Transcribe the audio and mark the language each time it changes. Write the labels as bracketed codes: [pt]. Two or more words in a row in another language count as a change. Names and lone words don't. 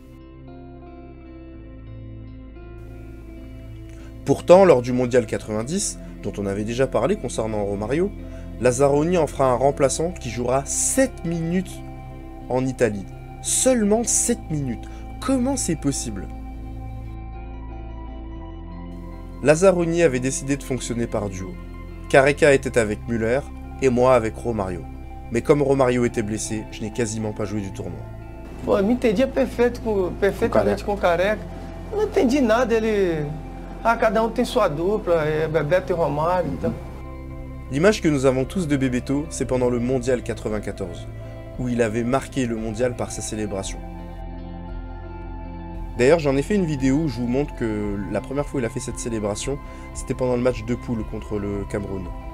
[fr] Pourtant, lors du Mondial 90, dont on avait déjà parlé concernant Romario, Lazzaroni en fera un remplaçant qui jouera 7 minutes en Italie. Seulement 7 minutes. Comment c'est possible? Lazzaroni avait décidé de fonctionner par duo. Careca était avec Müller et moi avec Romario. Mais comme Romario était blessé, je n'ai quasiment pas joué du tournoi. [pt] Pô, eu me entendia perfeitamente com o Careca. Eu não entendi nada, ele... Ah, cada tem sua dupla, Bebeto e Romário, então... [fr] L'image que nous avons tous de Bebeto, c'est pendant le Mondial 94, où il avait marqué le Mondial par sa célébration. D'ailleurs, j'en ai fait une vidéo où je vous montre que la première fois où il a fait cette célébration, c'était pendant le match de poule contre le Cameroun.